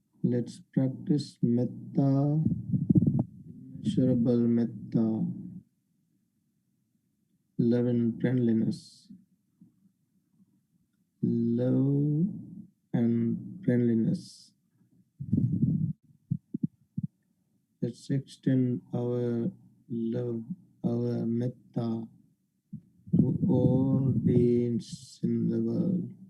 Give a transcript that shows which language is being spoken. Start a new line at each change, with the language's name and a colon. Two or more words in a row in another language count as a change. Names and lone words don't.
English: Let's practice metta, immeasurable metta, love and friendliness. Love and friendliness. Let's extend our love, our metta to all beings in the world.